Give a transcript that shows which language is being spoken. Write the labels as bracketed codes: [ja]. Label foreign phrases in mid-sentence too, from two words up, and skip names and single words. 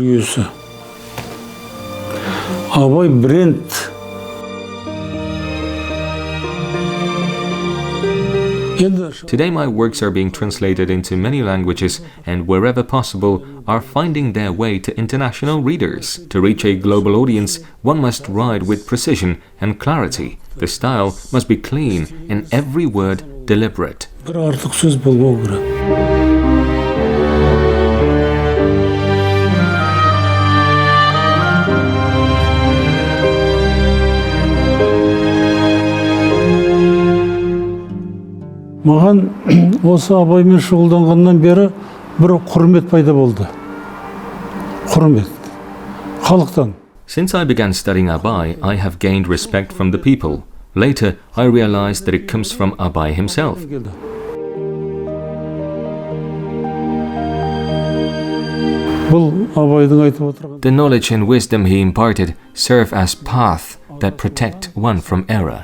[en] Today my works are being translated into many languages and wherever possible are finding their way to international readers. To reach a global audience, one must write with precision and clarity. The style must be clean and every word deliberate. [kk] Маған осы Абаймен шұғылданғаннан бері бір құрмет пайда болды. Құрмет. Халықтан. [en] Since I began studying Abai, I have gained respect from the people. Later, I realized that it comes from Abai himself. The knowledge and wisdom he imparted serve as path that protect one from error.